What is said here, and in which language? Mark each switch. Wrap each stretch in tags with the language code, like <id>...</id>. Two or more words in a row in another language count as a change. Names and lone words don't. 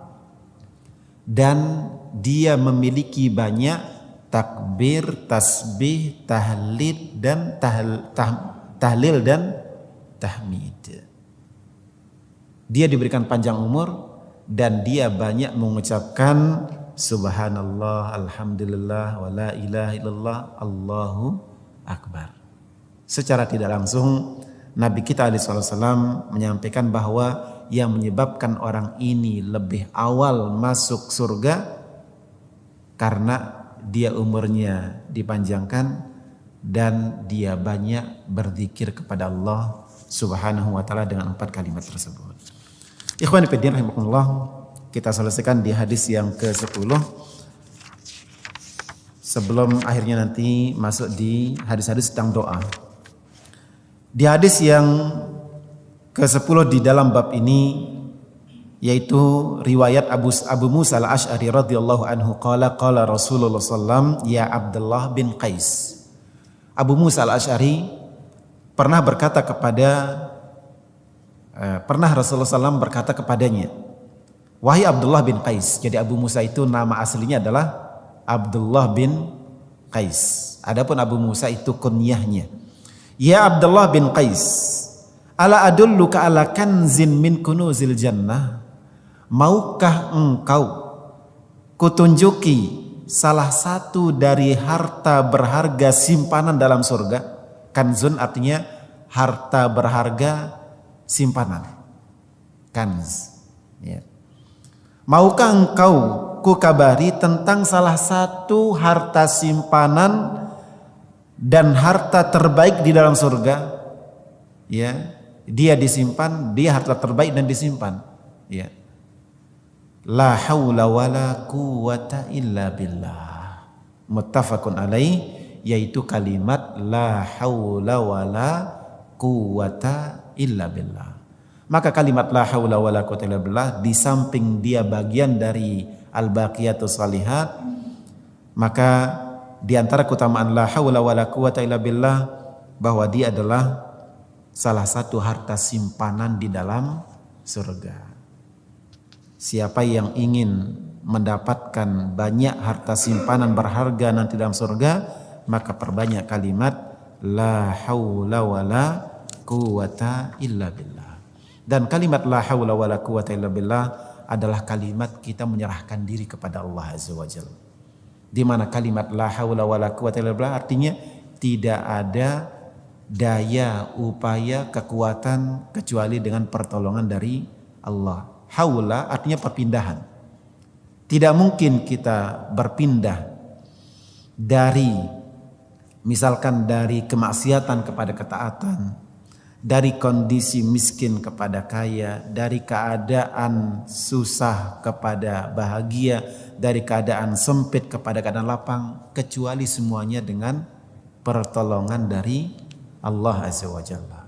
<id>Dan dia memiliki banyak takbir, tasbih, tahlil dan tahlil dan tahmid. Dia diberikan panjang umur dan dia banyak mengucapkan</id> <ar>سبحان الله، الحمد لله، ولا إله إلا الله، الله أكبر.</ar> <id>Secara tidak langsung Nabi kita SAW menyampaikan bahwa yang menyebabkan orang ini lebih awal masuk surga karena dia umurnya dipanjangkan dan dia banyak berzikir kepada Allah</id> <ar>سبحانه وتعالى</ar> <id>dengan 4 kalimat tersebut.</id> <ar>إخوان في الله رحمكم الله,</ar> <id>kita selesaikan di hadis yang ke-10 sebelum akhirnya nanti masuk di hadis-hadis tentang doa. Di hadis yang ke-10 di dalam bab ini yaitu riwayat Abu Musa al-Asy'ari</id> <ar>رضي الله عنه قال رسول الله صلى الله يا عبد الله بن قيس.</ar> <id>Abu Musa al-Asy'ari pernah Rasulullah SAW berkata kepadanya, wahai Abdullah bin Qais. Jadi Abu Musa itu nama aslinya adalah Abdullah bin Qais. Adapun Abu Musa itu kunyahnya.</id> <ar>يا عبد الله بن قيس، ألا أدلك على كنز من كنوز الجنة.</ar> <id>Maukah engkau kutunjuki salah satu dari harta berharga simpanan dalam surga? Kanzun artinya harta berharga simpanan. Kanz. Ya. Maukah engkau kukabari tentang salah satu harta simpanan dan harta terbaik di dalam surga? Ya, dia disimpan, dia harta terbaik dan disimpan. Ya.</id> <ar>لا حول ولا قوة إلا بالله. متفق عليه,</ar> <id>yaitu kalimat</id> <ar>لا حول ولا قوة إلا بالله.</ar> <id>Maka kalimat</id> <ar>لا حول ولا قوة إلا بالله</ar> <id>di samping dia bagian dari</id> <ar>الباقيات الصالحات,</ar> <id>maka di antara keutamaan</id> <ar>لا حول ولا قوة إلا بالله</ar> <id>bahwa dia adalah salah satu harta simpanan di dalam surga. Siapa yang ingin mendapatkan banyak harta simpanan berharga nanti dalam surga, maka perbanyak kalimat</id> <ar>لا حول ولا قوة إلا بالله.</ar> <id>Dan kalimat</id> <ar>لا حول ولا قوة إلا بالله</ar> <id>adalah kalimat kita menyerahkan diri kepada Allah</id> <ar>عز وجل.</ar> <id>Di mana kalimat</id> <ar>لا حول ولا قوة إلا بالله</ar> <id>artinya tidak ada daya, upaya, kekuatan kecuali dengan pertolongan dari Allah. Haula artinya perpindahan. Tidak mungkin kita berpindah dari misalkan dari kemaksiatan kepada ketaatan, dari kondisi miskin kepada kaya, dari keadaan susah kepada bahagia, dari keadaan sempit kepada keadaan lapang, kecuali semuanya dengan pertolongan dari Allah</id> <ar>عز وجل.</ar>